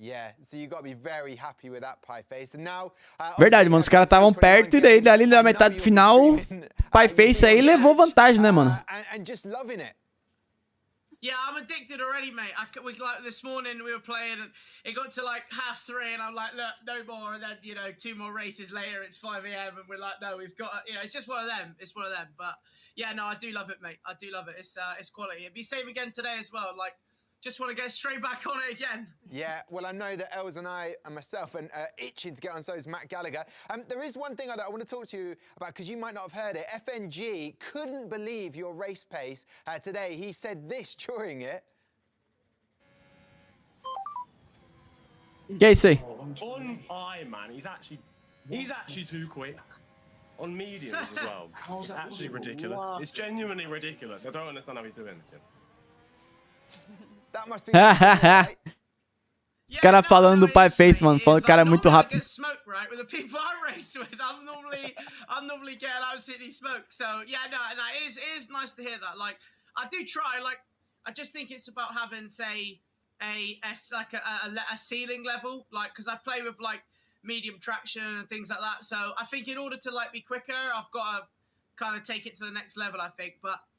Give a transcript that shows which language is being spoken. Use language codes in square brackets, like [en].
[en] Yeah, so you got to be very happy with that, Pie-Face. And now, [pt] verdade, mano, os caras estavam perto e daí dali da metade final, Pie-Face aí levou vantagem, né, mano? [en] And just loving it. Yeah, I'm addicted already, mate. Like this morning we were playing and it got to like 3:30 and I'm like, look, no more. And then, you know, 2 more races later, it's 5 AM and we're like, no, we've got, you know, it's just one of them. It's one of them. But yeah, no, I do love it, mate. I do love it. It's quality. It'd be same again today as well. Like, just want to get straight back on it again. Yeah, well, I know that Els and I and myself and itching to get on, so is Matt Gallagher. There is one thing that I want to talk to you about, because you might not have heard it. FNG couldn't believe your race pace today. He said this during it. [pt] Que é isso aí? [en] On high, man, he's actually too quick. On mediums as well. It's actually ridiculous. It's genuinely ridiculous. I don't understand how he's doing this. That must be right? [pt] Os caras falando do Pie-Face, mano, falando que o cara é muito rápido. [en] Smoke, right? With the people I race with, I'm normally getting absolutely smoked. So yeah, no, and it is nice to hear that. Like, I do try. Like, I just think it's about having, say, a ceiling level. Like, because I play with like medium traction and things like that. So I think in order to like be quicker, I've got to kind of take it to the next level. I think, but.